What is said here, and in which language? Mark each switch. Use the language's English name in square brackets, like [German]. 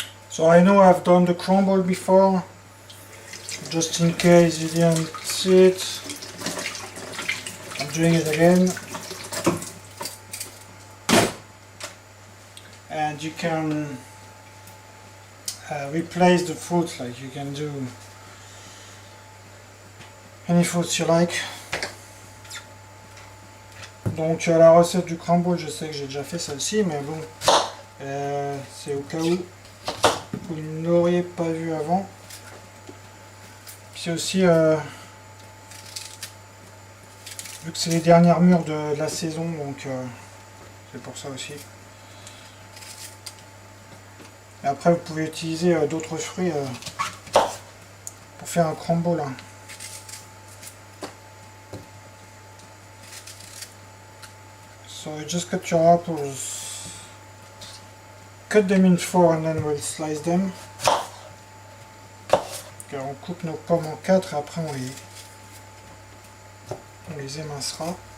[English] So I know I've done the crumble before, just in case you didn't see it, I'm doing it again. And you can replace the fruit, like you can do any fruits you like. [French] Donc la recette du crumble, je sais que j'ai déjà fait celle-ci, mais bon, c'est au cas où vous ne l'auriez pas vu avant. C'est aussi, vu que c'est les dernières mûres de la saison, donc c'est pour ça aussi. Et après vous pouvez utiliser d'autres fruits pour faire un crumble. Hein. [English] So you just cut your apples. Cut them in 4 and then we'll slice them. [French] Alors on coupe nos pommes en 4 et après on les émincera.